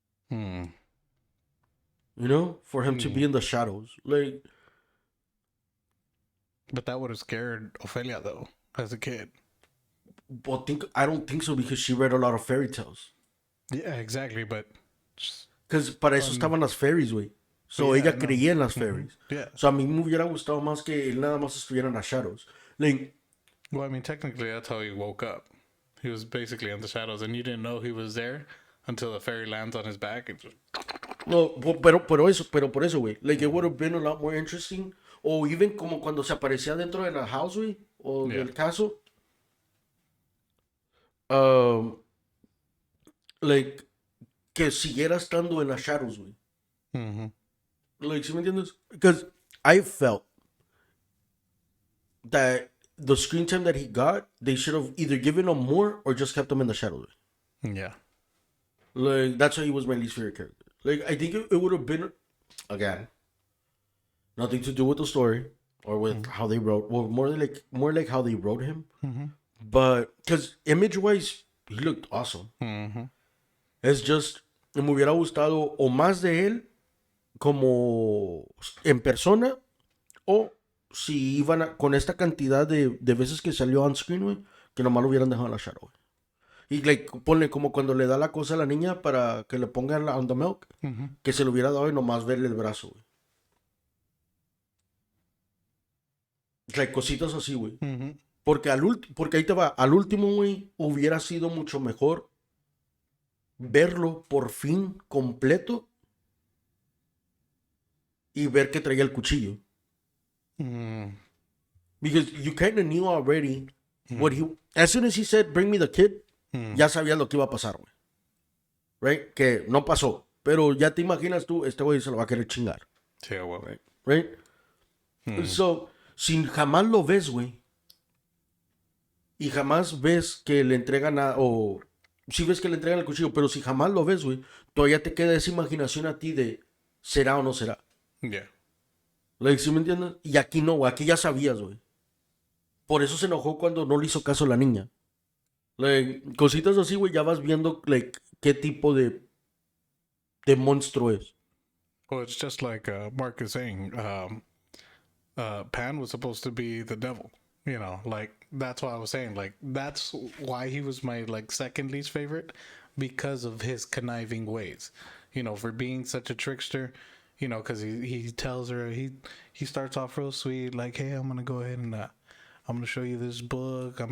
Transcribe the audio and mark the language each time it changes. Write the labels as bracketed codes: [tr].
[en] You know, for him to be in the shadows. Like, but that would have scared Ophelia though, as a kid. but I don't think so because she read a lot of fairy tales. Yeah, exactly. But Because [es] para eso estaban las fairies, güey. [en] So yeah, [es] ella no. creía en las fairies. [en] Yeah. [es] So a mí me hubiera gustado más que él nada más estuviera en las shadows. [en] Like, Well, I mean, technically, that's how he woke up. He was basically in the shadows, and you didn't know he was there until the fairy lands on his back. And just... [es] no, pero por eso, güey. [en] Like, it would have been a lot more interesting. [es] O even como cuando se aparecía dentro de la house, güey. O del caso. Like, que siguiera estando en las shadows, güey. Like, ¿sí me entiendes? [en] Because I felt that the screen time that he got, they should have either given him more or just kept him in the shadows. Yeah. Like, that's why he was my least favorite character. Like, I think it would have been, again, nothing to do with the story or with how they wrote. Well, more like how they wrote him. But because image-wise, he looked awesome. It's just [es] me hubiera gustado o más de él como en persona o si iban con esta cantidad de veces que salió [en] on screen, [es] güey, que nomás lo hubieran dejado en la shadow, güey. Y like, ponle como cuando le da la cosa a la niña para que le pongan [en] on the milk, [es] que se lo hubiera dado y nomás verle el brazo, güey. Like, cositas así, güey. Porque ahí te va, al último, güey, hubiera sido mucho mejor verlo por fin completo y ver que traía el cuchillo. [en] Because you kind of knew already what he... As soon as he said, bring me the kid, [es] ya sabías lo que iba a pasar, güey. [en] Right? [es] Que no pasó. Pero ya te imaginas tú, este güey se lo va a querer chingar. Sí, [en] well. Right? [es] So, si jamás lo ves, güey, y jamás ves que le entregan o sí ves que le entregan el cuchillo, pero si jamás lo ves, güey, todavía te queda esa imaginación a ti de ¿será o no será? [en] Yeah. [es] Like, ¿sí me entiendes? Y aquí no, güey, aquí ya sabías, güey. Por eso se enojó cuando no le hizo caso a la niña. Like, cositas así, güey, ya vas viendo like, qué tipo de monstruo es. [en] Well, it's just like Mark is saying. Pan was supposed to be the devil. You know, like that's what I was saying. Like that's why he was my like second least favorite, because of his conniving ways. You know, for being such a trickster. You know, because he tells her he starts off real sweet, like, hey, I'm gonna go ahead and I'm gonna show you this book.